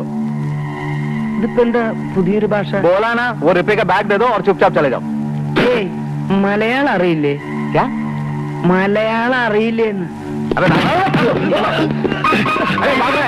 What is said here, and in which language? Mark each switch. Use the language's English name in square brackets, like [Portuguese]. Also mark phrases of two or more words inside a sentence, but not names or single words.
[Malayalam] ഇതിപ്പോ എന്താ പുതിയൊരു ഭാഷ? [Hindi] बोला ना, वो रुपये का बैग दे दो और चुपचाप चले जाओ. [Malayalam] മലയാളം അറിയില്ലേ? [Hindi] क्या? [Malayalam] മലയാളം അറിയില്ലേന്ന്? [Hindi] अरे अरे भाग रहे हैं.